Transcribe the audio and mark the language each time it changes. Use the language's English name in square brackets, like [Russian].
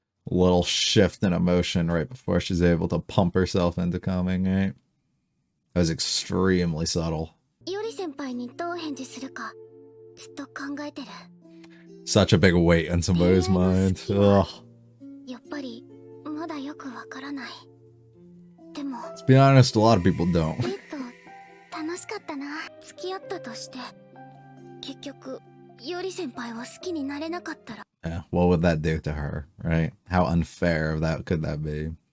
[English] Little shift in emotion right before she's able to pump herself into coming, right? That was extremely subtle. [Japanese] いおり先輩にどう返事するかずっと考えてる。 [English] Such a big weight on somebody's mind. Ugh. [Japanese] やっぱりまだよくわからない。 [English] でも Let's be honest, a lot of people don't. [Japanese] 楽しかったな。付き合ったとして結局いおり先輩を好きになれなかったら。 [English] Yeah, what would that do to her, right? How unfair could that be?